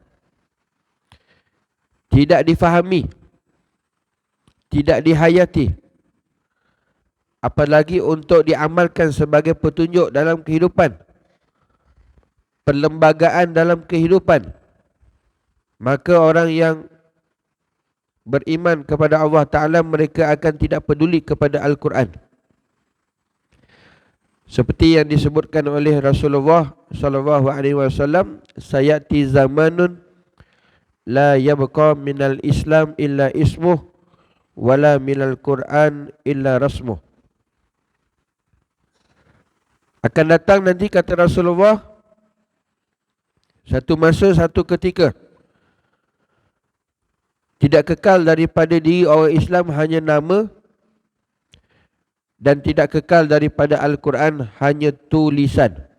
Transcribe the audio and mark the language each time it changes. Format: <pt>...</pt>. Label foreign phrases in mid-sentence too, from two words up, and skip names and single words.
<ms>tidak difahami, tidak dihayati, apalagi untuk diamalkan sebagai petunjuk dalam kehidupan, perlembagaan dalam kehidupan, maka orang yang beriman kepada Allah Ta'ala, mereka akan tidak peduli kepada Al-Quran. Seperti yang disebutkan oleh Rasulullah</ms> <ar>صلى الله عليه وسلم, سيأتي زمان لا يبقى من الإسلام إلا اسمه ولا من القرآن إلا رسمه.</ar> <ms>Akan datang nanti, kata Rasulullah, satu masa, satu ketika, tidak kekal daripada diri orang Islam hanya nama, dan tidak kekal daripada Al-Quran hanya tulisan.</ms>